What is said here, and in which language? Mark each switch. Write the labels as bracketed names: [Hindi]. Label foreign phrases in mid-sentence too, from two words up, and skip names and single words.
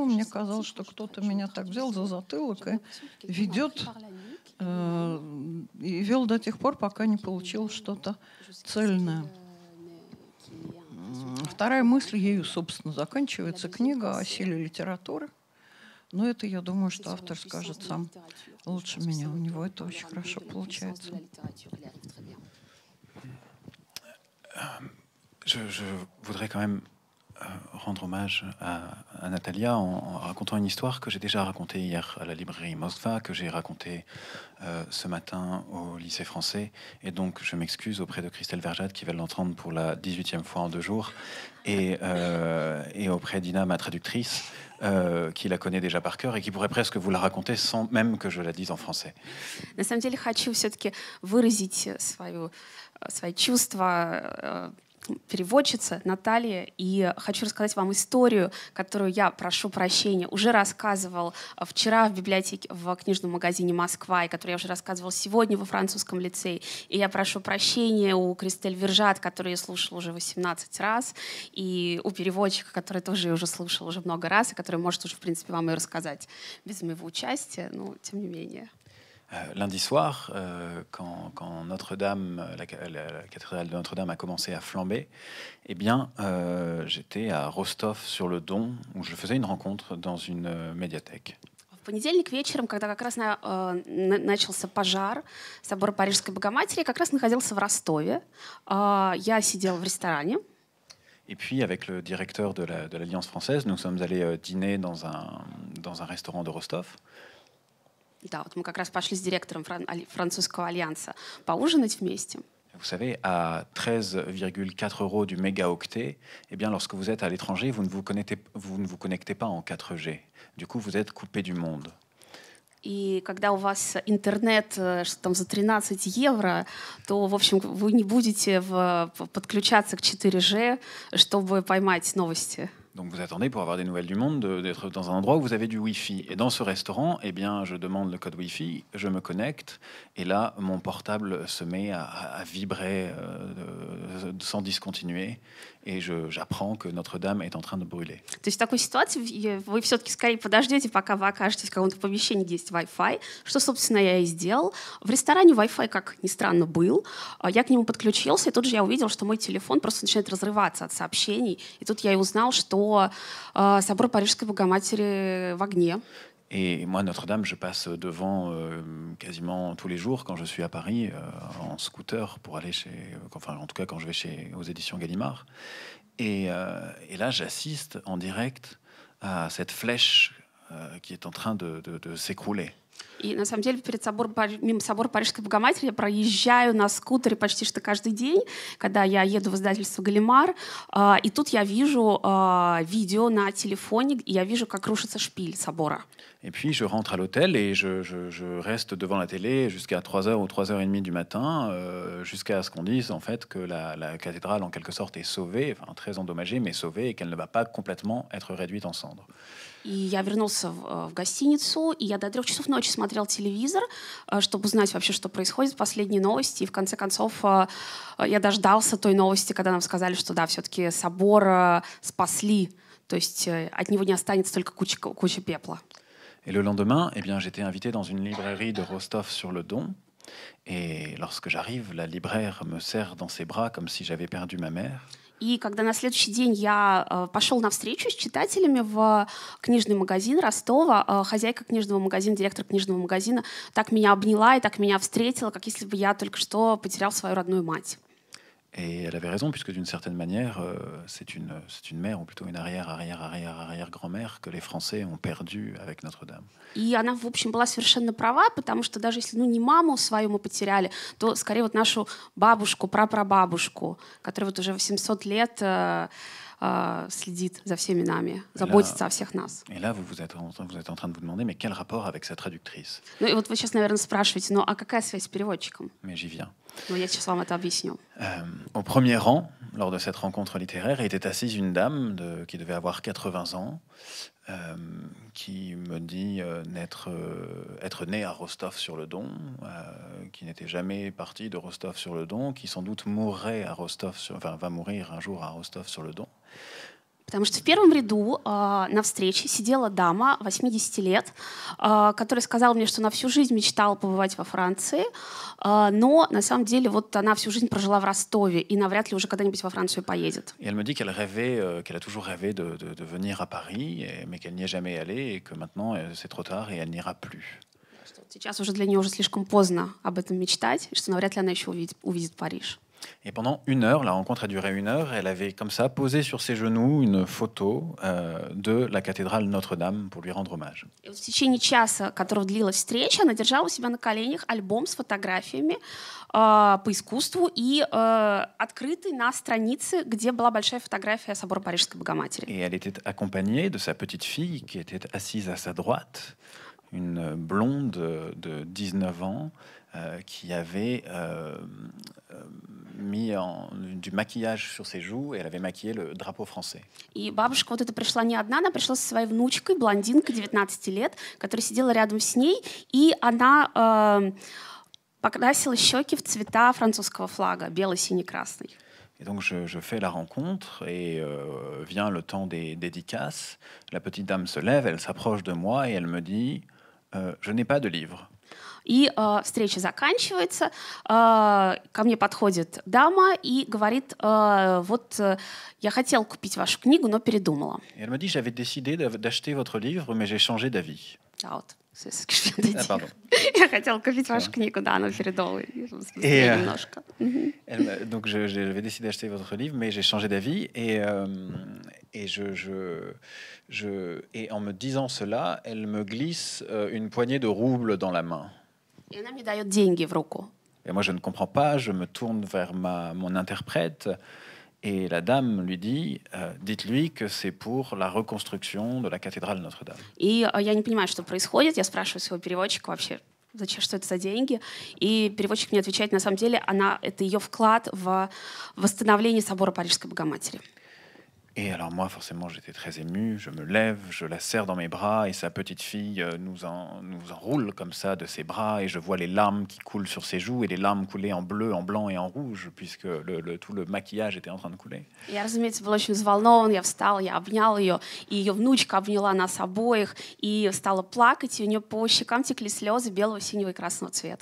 [Russian] Мне казалось, что кто-то меня так взял за затылок и ведет, и вел до тех пор, пока не получил что-то цельное. Вторая мысль, ею, собственно, заканчивается книга о силе литературы. Но это, я думаю, что автор скажет сам лучше меня. У него это очень хорошо получается. [French] Je voudrais quand même rendre hommage à Natalia en racontant une histoire que j'ai déjà racontée hier à la librairie Moskva, que j'ai racontée ce matin au lycée français. Et donc, je m'excuse auprès de Christelle Verjade qui va l'entendre pour la 18e fois en 2 jours, et auprès d'Ina, ma traductrice, qui la connaît déjà par cœur et qui pourrait presque vous la raconter sans même que je la dise en français. [Russian] На самом деле хочу все-таки выразить свои чувства переводчица Наталья, и хочу рассказать вам историю, которую я, прошу прощения, уже рассказывал вчера в библиотеке, в книжном магазине «Москва», и которую я уже рассказывал сегодня во французском лицее. И я прошу прощения у Кристель Вержат, которую я слушала уже 18 раз, и у переводчика, который тоже уже слушал уже много раз, и который может уже, в принципе, вам ее рассказать без моего участия, но тем не менее. [French] Lundi soir, quand Notre-Dame, la cathédrale de Notre-Dame a commencé à flamber, eh bien, j'étais à Rostov-sur-le-Don, où je faisais une rencontre dans une médiathèque. [Russian] В понедельник вечером, когда как раз начался пожар собора Парижской Богоматери, я как раз находился в Ростове. Я сидел в ресторане. [French] Et puis, avec le directeur de l'Alliance française, nous sommes allés dîner dans un restaurant de Rostov. [Russian] Да, вот мы как раз пошли с директором французского альянса поужинать вместе. [French] Vous savez, à 13,4 € du mégaoctet, eh bien, lorsque vous êtes à l'étranger, vous ne vous connectez pas en 4G. Du coup, vous êtes coupé du monde. [Russian] И когда у вас интернет что там за 13 евро, то, в общем, вы не будете подключаться к 4G, чтобы поймать новости. [French] Donc vous attendez pour avoir des nouvelles du monde, d'être dans un endroit où vous avez du Wi-Fi. Et dans ce restaurant, eh bien, je demande le code Wi-Fi, je me connecte, et là, mon portable se met à vibrer sans discontinuer, et j'apprends que Notre-Dame est en train de brûler. [Russian] То есть в такой ситуации вы все-таки скорее подождете, пока вы окажетесь в каком-то помещении, где есть Wi-Fi, что, собственно, я и сделал. В ресторане Wi-Fi, как ни странно, был. Я к нему подключился, и тут же я увидел, что мой телефон просто начинает разрываться от сообщений. И тут я и узнал, что собор Парижской Богоматери в огне. [French] Et moi, Notre-Dame, je passe devant quasiment tous les jours quand je suis à Paris en scooter pour aller enfin en tout cas quand je vais aux éditions Gallimard. Et là, j'assiste en direct à cette flèche qui est en train de s'écrouler. [Russian] И на самом деле мимо собора Парижской Богоматери я проезжаю на скутере почти что каждый день, когда я еду в издательство «Галимар». И тут я вижу видео на телефоне, и я вижу, как рушится шпиль собора. [French] Et puis, je rentre à l'hôtel et je reste devant la télé jusqu'à 3h ou 3h30 du matin, jusqu'à ce qu'on dise en fait que la cathédrale, en quelque sorte, est sauvée, enfin très endommagée, mais sauvée, et qu'elle ne va pas complètement être réduite en cendres. [Russian] И я вернулся в гостиницу, и я до 3 часов ночи смотрел телевизор, чтобы узнать вообще, что происходит, последние новости. И в конце концов я дождался той новости, когда нам сказали, что да, все-таки собор спасли, то есть от него не останется только куча пепла. [French] Et le lendemain, eh bien, j'étais invité dans une librairie de Rostov-sur-le-Don. Et lorsque j'arrive, la libraire me serre dans ses bras comme si j'avais perdu ma mère. [Russian] И когда на следующий день я пошел на встречу с читателями в книжный магазин Ростова, хозяйка книжного магазина, директор книжного магазина так меня обняла и так меня встретила, как если бы я только что потерял свою родную мать. [French] Et elle avait raison, puisque d'une certaine manière, c'est une mère, ou plutôt une arrière-grand-mère que les Français ont perdue avec Notre-Dame. [Russian] И она, в общем, была совершенно права, потому что даже если не маму свою мы потеряли, то скорее вот нашу бабушку, прапрабабушку, которая вот уже 800 лет следит за всеми нами, заботится о всех нас. [French] Et là, vous êtes en train de vous demander, mais quel rapport avec sa traductrice? [Russian] Ну и вот вы сейчас, наверное, спрашиваете, ну а какая связь с переводчиком? [French] Mais j'y viens. [Russian] Ну я сейчас вам это объясню. [French] Au premier rang, lors de cette rencontre littéraire, était assise une dame qui devait avoir 80 ans, qui me dit être né à Rostov-sur-le-Don, qui n'était jamais parti de Rostov-sur-le-Don, qui sans doute mourrait à va mourir un jour à Rostov-sur-le-Don. [Russian] Потому что в первом ряду на встрече сидела дама 80 лет, которая сказала мне, что она всю жизнь мечтала побывать во Франции, но на самом деле вот она всю жизнь прожила в Ростове и навряд ли уже когда-нибудь во Францию поедет. [French] Et elle me dit qu'elle rêvait, qu'elle a toujours rêvé de venir à Paris, mais qu'elle n'y est jamais allée et que maintenant c'est trop tard et elle n'ira plus. [Russian] Сейчас уже для нее уже слишком поздно об этом мечтать, и что навряд ли она еще увидит Париж. [French] Et pendant 1 heure, la rencontre a duré 1 heure, elle avait comme ça posé sur ses genoux une photo de la cathédrale Notre-Dame pour lui rendre hommage. [Russian] И вот в течение часа, которого длилась встреча, она держала у себя на коленях альбом с фотографиями по искусству и открытый на странице, где была большая фотография собора Парижской Богоматери. [French] Et elle était accompagnée de sa petite fille qui était assise à sa droite, une blonde de 19 ans qui avait mis du maquillage sur ses joues et elle avait maquillé le drapeau français. [Russian] И бабушка вот эта пришла не одна, она пришла со своей внучкой, блондинкой 19 лет, которая сидела рядом с ней, и она покрасила щеки в цвета французского флага, белый, синий, красный. [French] Et donc je fais la rencontre et vient le temps des dédicaces. La petite dame se lève, elle s'approche de moi et elle me dit je n'ai pas de livre. [Russian] И встреча заканчивается, ко мне подходит дама и говорит, вот я хотела купить вашу книгу, но передумала. [French] Et elle me dit j'avais décidé d'acheter votre livre, mais j'ai changé d'avis. [Russian] А вот, pardon. Я хотела купить вашу книгу, да, но передумала немножко. [French] Donc j'avais décidé d'acheter votre livre, mais j'ai changé d'avis et en me disant cela, elle me glisse une poignée de roubles dans la main. [Russian] И она мне дает деньги в руку. Et moi je ne comprends pas, je me tourne vers mon interprète et la dame lui dit dites-lui que c'est pour la reconstruction de la cathédrale Notre-Dame. И я не понимаю, что происходит. Я спрашиваю своего переводчика вообще, зачем, что это за деньги. И переводчик мне отвечает, на самом деле, это ее вклад в восстановление собора Парижской Богоматери. [French] Et alors moi, forcément, j'étais très ému. Je me lève, je la serre dans mes bras et sa petite fille nous enroule comme ça de ses bras et je vois les larmes qui coulent sur ses joues et les larmes coulaient en bleu, en blanc et en rouge puisque tout le maquillage était en train de couler. [Russian] Я, разумеется, была очень взволнована. Я встала, я обняла ее, и ее внучка обняла нас обоих и стала плакать, и у нее по щекам текли слезы белого, синего и красного цвета.